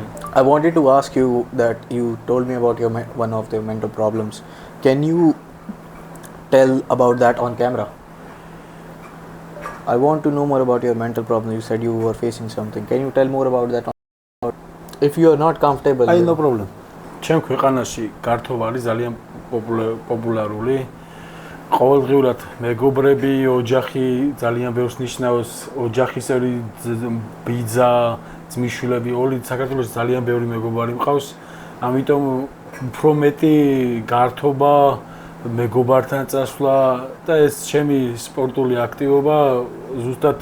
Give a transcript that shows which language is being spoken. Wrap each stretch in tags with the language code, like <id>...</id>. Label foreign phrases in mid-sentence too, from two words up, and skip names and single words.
<en>I wanted to ask you that you told me about your one of the mental problems. Can you tell about that on camera? I want to know more about your mental problem. You said you were facing something. Can you tell more about that? If you are not comfortable. No problem.</en> <ka>ჩემ ქვეყანაში გართობა არის ძალიან პოპულარული. ყოველდღიურად მეგობრები, ოჯახი ძალიან ბევრს ნიშნავს. ოჯახის ბიძა, ძმისშვილები, όλοι საქართველოს ძალიან ბევრი მეგობარი მყავს. ამიტომ უფრო მეტი გართობა, მეგობართან წასვლა და ეს ჩემი სპორტული აქტივობა ზუსტად</ka>